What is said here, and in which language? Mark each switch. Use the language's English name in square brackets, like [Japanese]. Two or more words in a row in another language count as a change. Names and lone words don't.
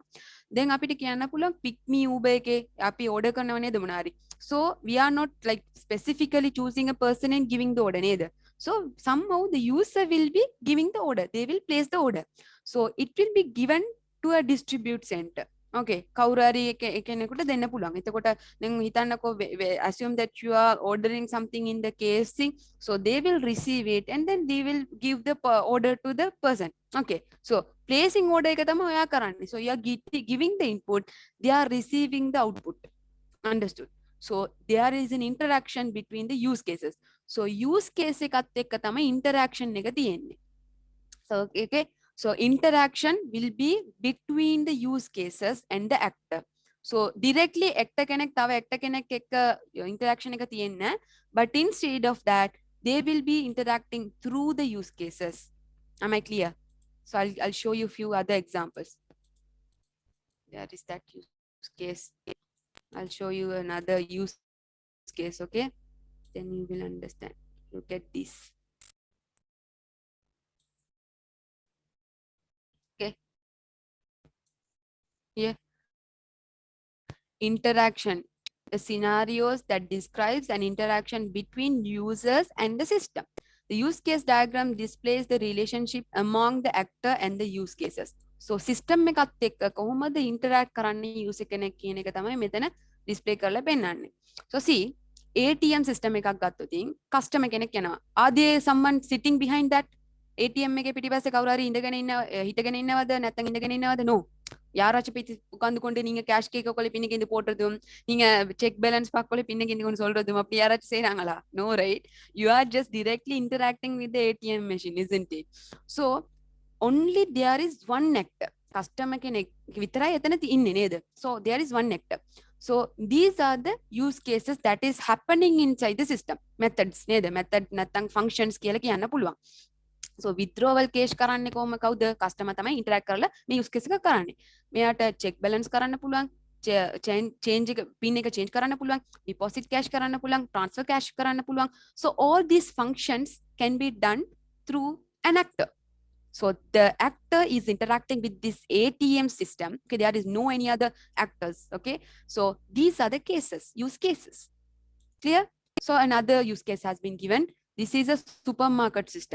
[Sinhala] දැන් අපිට කියන්න පුළුවන් pick me Uber එකේ අපි ඕඩර් කරනව නේද මොනාරි. [English] So we are not like specifically choosing a person and giving the order නේද. So somehow the user will be giving the order. They will place the order. So it will be given to a distribute center. Okay, [Sinhala] කවුරු හරි කෙනෙකුට දෙන්න පුළුවන්. එතකොට දැන් හිතන්නකෝ [English] assume that you are ordering something in the KFC, so they will receive it and then they will give the order to the person. Okay, so placing order [Sinhala] එක තමයි ඔයා කරන්නේ. [English] So you are giving the input, they are receiving the output. Understood? So there is an interaction between the use cases. So use case [Sinhala] එකත් එක්ක තමයි interaction එක තියෙන්නේ. [English] So okay, so interaction will be between the use cases and the actor. So directly actor [Sinhala] කෙනෙක් තව actor කෙනෙක් එක්ක interaction එක තියෙන්නේ, [English] but instead of that they will be interacting through the use cases. Am I clear? So I'll show you a few other examples. There is that use case. I'll show you another use case, okay? Then you will understand. Look at this. Okay. Here. Interaction. The scenarios that describes an interaction between users and the system. The use case diagram displays the relationship among the actor and the use cases. So system [Sinhala] එකත් එක්ක කොහොමද interact කරන්නේ user කෙනෙක් කියන එක තමයි මෙතන display කරලා පෙන්නන්නේ. [English] So see, ATM system [Sinhala] එකක් ගත්තොතින් customer කෙනෙක් යනවා. [English] Are there someone sitting behind that? [Sinhala] ATM එකේ පිටිපස්සේ කවුරු හරි හිටගෙන ඉන්නවද නැත්නම් ඉඳගෙන ඉන්නවද? [English] No. [Tamil] யாராச்சும் போய் உட்கார்ந்து கொண்டு நீங்க கேஷ் கேக்க கொள்ள பின்னுக்கு இந்த போடுறதும் நீங்க [English] check balance [Tamil] பார்க்கல பின்னுக்கு இந்த கொண்டு சொல்றதும் அப்படி யாராச்சும் செய்றாங்களா? [English] No, right? You are just directly interacting with the ATM machine, isn't it? So only there is one actor. [Sinhala] Customer කෙනෙක් විතරයි එතන ඉන්නේ නේද? [English] So there is one actor. So these are the use cases that is happening inside the system. [Sinhala] Methods නේද? Method නැත්නම් functions කියලා කියන්න පුළුවන්. [English] So withdrawal cash [Sinhala] කරන්නේ කොහොම කවුද? customer තමයි interact කරලා මේ [English] use case [Sinhala] එක කරන්නේ. මෙයාට [English] check balance [Sinhala] කරන්න පුළුවන්, change එක pin එක change කරන්න පුළුවන්, [English] deposit cash [Sinhala] කරන්න පුළුවන්, [English] transfer cash [Sinhala] කරන්න පුළුවන්. [English] So all these functions can be done through an actor. So the actor is interacting with this ATM system. Okay, there is no any other actors. Okay, so these are the cases, use cases. Clear? So another use case has been given. This is a supermarket system.